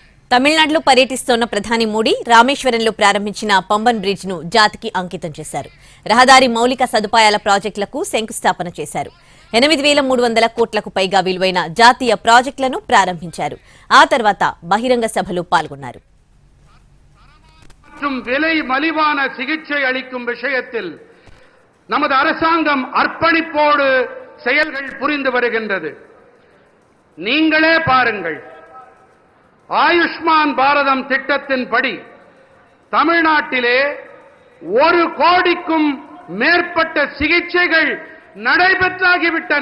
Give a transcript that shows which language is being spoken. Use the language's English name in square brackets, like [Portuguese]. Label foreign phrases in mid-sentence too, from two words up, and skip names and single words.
[Telugu] తమిళనాడులో పర్యటిస్తున్న ప్రధాని మోడీ రామేశ్వరంలో ప్రారంభించిన పంబన్ బ్రిడ్జ్ ను జాతికి అంకితం చేశారు. రహదారి మౌలిక సదుపాయాల ప్రాజెక్టులకు శంకుస్థాపన చేశారు. 8,300 కోట్లకు పైగా విలువైన జాతీయ ప్రాజెక్టులను ప్రారంభించారు. ఆ తర్వాత బహిరంగ సభలో పాల్గొన్నారు. [Tamil] விலை மலிவான சிகிச்சை அளிக்கும் விஷயத்தில் நமது அரசாங்கம் அர்ப்பணிப்போடு செயல்கள் புரிந்து வருகின்றது. நீங்களே பாருங்கள், ஆயுஷ்மான் பாரதம் திட்டத்தின்படி தமிழ்நாட்டிலே 1 கோடிக்கும் மேற்பட்ட சிகிச்சைகள் நடைபெற்றாகிவிட்டன.